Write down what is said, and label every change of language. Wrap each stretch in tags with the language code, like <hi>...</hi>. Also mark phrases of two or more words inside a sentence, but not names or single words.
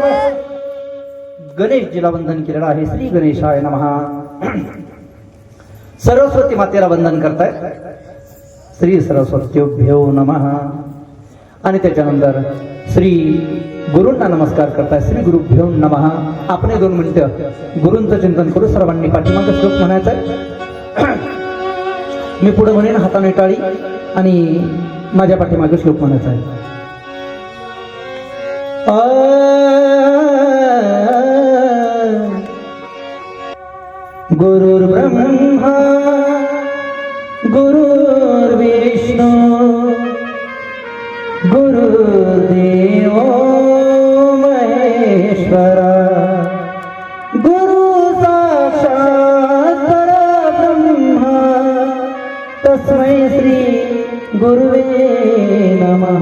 <mr>गणेशजीला वंदन केलेलं आहे.</mr> <sa>श्री गणेशाय नमः.</sa> <mr>सरस्वती मातेला वंदन करताय.</mr> <sa>श्री सरस्वत्योभ्यो नमः.</sa> <mr>आणि त्याच्यानंतर श्री गुरूंना नमस्कार करताय.</mr> <sa>श्री गुरुभ्यो नमः.</sa> <mr>आपण 2 मिनिटं गुरूंचं चिंतन करू. सर्वांनी पाठीमागे श्लोक म्हणायचा आहे. मी पुढे म्हणेन हाताने टाळी आणि माझ्या पाठीमागे श्लोक म्हणायचा आहे.</mr> <sa>गुरुर्ब्रह्मा गुरुर्विष्णू गुरुर्देवो महेश्वरा गुरु साक्षात् परब्रह्मा तस्मै श्री गुरुवे नमः.</sa>